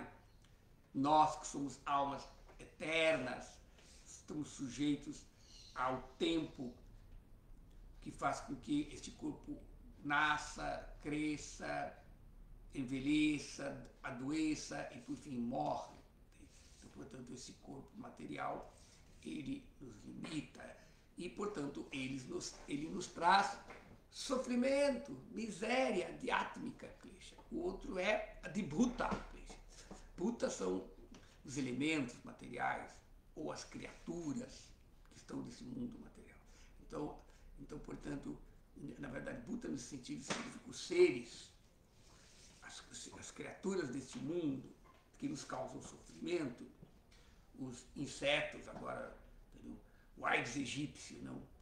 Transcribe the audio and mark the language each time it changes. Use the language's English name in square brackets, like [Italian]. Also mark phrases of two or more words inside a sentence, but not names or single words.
[Portuguese] Nós que somos almas eternas, estamos sujeitos ao tempo que faz com que este corpo nasça, cresça, envelheça, adoeça e por fim morre. Então, portanto, esse corpo material, ele nos limita e, portanto, ele nos traz sofrimento, miséria, [Sanskrit] दिआत्मिक क्लेश. [Portuguese] O outro é a [Sanskrit] दिभूत क्लेश. [Portuguese] Bhuta são os elementos materiais ou as criaturas que estão nesse mundo material. Então, portanto, na verdade, Bhuta nesse sentido significa os seres, as criaturas deste mundo que nos causam sofrimento, os insetos, agora, o Aedes aegypti, não?